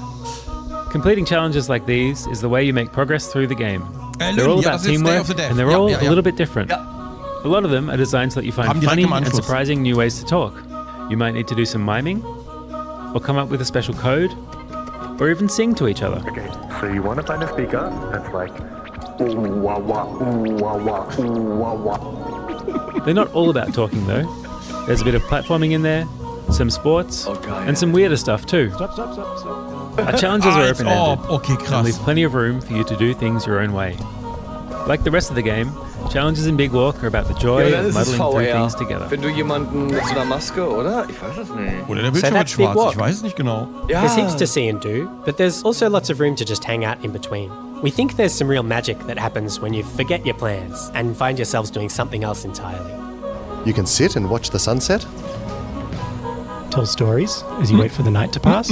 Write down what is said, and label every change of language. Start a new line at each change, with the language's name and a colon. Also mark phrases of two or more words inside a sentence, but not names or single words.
English: Completing challenges like these is the way you make progress through the game. They're all about teamwork, and they're all a little bit different. A lot of them are designed so that you find funny and surprising new ways to talk. You might need to do some miming, or come up with a special code, or even sing to each other. Okay, so you want to find a speaker that's like, ooh wah wah, ooh wah wah, ooh wah wah. They're not all about talking though. There's a bit of platforming in there, some sports, and some weirder stuff too. Stop. Our challenges are open-ended, okay, and leave plenty of room for you to do things your own way. Like the rest of the game, challenges in Big Walk are about the joy of muddling through things together.
German: Wenn du jemanden mit so einer Maske, oder? Ich weiß es nicht. Oder der Bildschirm wird schwarz, ich weiß es nicht genau.
English: There's heaps to see and do, but there's also lots of room to just hang out in between. We think there's some real magic that happens when you forget your plans and find yourselves doing something else entirely. You can sit and watch the sunset. Tell stories as you wait for the night to pass.